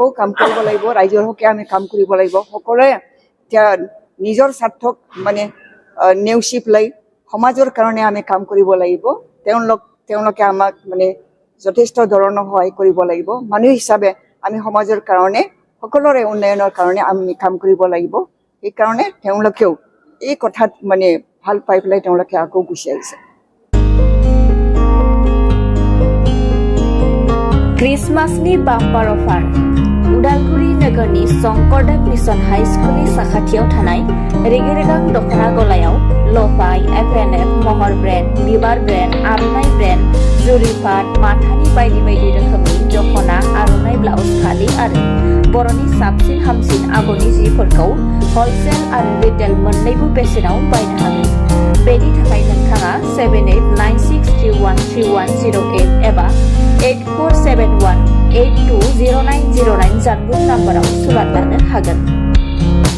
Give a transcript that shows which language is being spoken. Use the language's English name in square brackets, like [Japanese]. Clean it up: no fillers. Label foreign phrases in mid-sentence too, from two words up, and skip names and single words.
[Assamese] কাম কৰিব লাগিব ৰাইজৰ হকে আমি কাম কৰিব লাগিব সকলোৱে এতিয়া নিজৰ স্বাৰ্থক মানে নেওচি পেলাই সমাজৰ কাৰণে আমি কাম কৰিব লাগিব তেওঁলোকে আমাক মানে যথেষ্ট ধৰণৰ সহায় কৰিব লাগিব মানুহ হিচাপে আমি সমাজৰ কাৰণে সকলোৰে উন্নয়নৰ কাৰণে আমি কাম কৰিব লাগিব সেইকাৰণে তেওঁলোকেও এই কথাত মানে ভাল পাই পেলাই তেওঁলোকে আকৌ গুচি আহিছে [Bodo] क्रिसमासनि [English] bumper offer [Bodo] उदालगुरि नोगोरनि शंकरदेव मिशन हाई स्कुलनि साखाथियाव थानाय रेगे-रेगां दखना गलायाव लफाय एफएनएफ महर ब्रेन्ड बिबार ब्रेन्ड आर'नाइ ब्रेन्ड जुरिपाट माथानि बायदि बायदि रोखोमनि दखना आर'नाइ ब्लाउज फालि आरो बर'नि साबसिन हामसिन आगरनि जिफोरखौ हलसेल आरो रिटेल मोन्नैबो बेसेनाव बायनो हागोन बेनि थाखाय नोंथाङा 7896313108 एबा 8471820909 जानबुं नाम्बाराव सुलाद लानो हागोन।